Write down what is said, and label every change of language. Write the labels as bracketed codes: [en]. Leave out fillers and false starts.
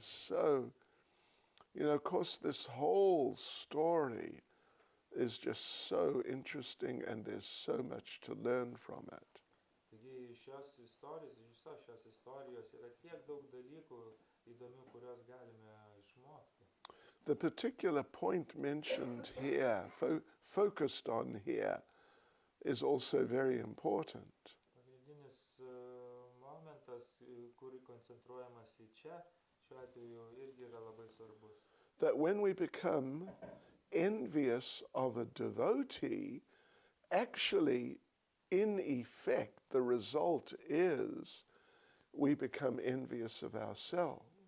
[en] So, of course, this whole story is just so interesting and there's so much to learn from it. [lt] Taigi iš visos šios istorijos yra tiek daug dalykų įdomių, kuriuos galime išmokti. [en] The particular point mentioned here, focused on here, is also very important. [lt] Pagrindinis momentas, kurį koncentruojamas į čia, šiuo atveju irgi yra labai svarbus. [en] That when we become envious of a devotee, actually, in effect, the result is we become envious of ourselves.